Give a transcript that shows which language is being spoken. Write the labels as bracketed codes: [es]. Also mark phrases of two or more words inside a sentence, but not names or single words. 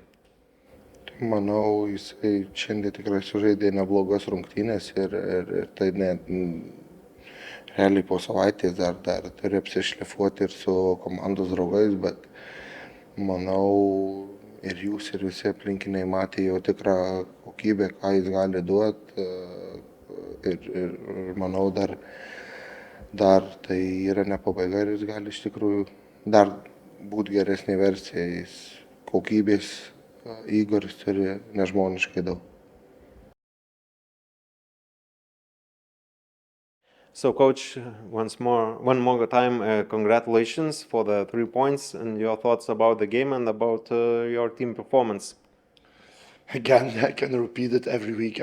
[lt] Manau, jisai šiandien tikrai sužaidė neblogas rungtynės ir tai realiai po savaitės dar turi apsišlifuoti ir su komandos draugais, bet manau ir jūs ir visi aplinkiniai matė jau tikrą kokybę, ką jis gali duoti ir manau dar tai yra ne pabaiga ir jis gali iš tikrųjų dar būti geresnė versija. Jis kokybės Igoris turi nežmoniškai daug. [en] So, Coach, one more time, congratulations for the 3 points and your thoughts about the game and about your team performance. Again, I can repeat it every week.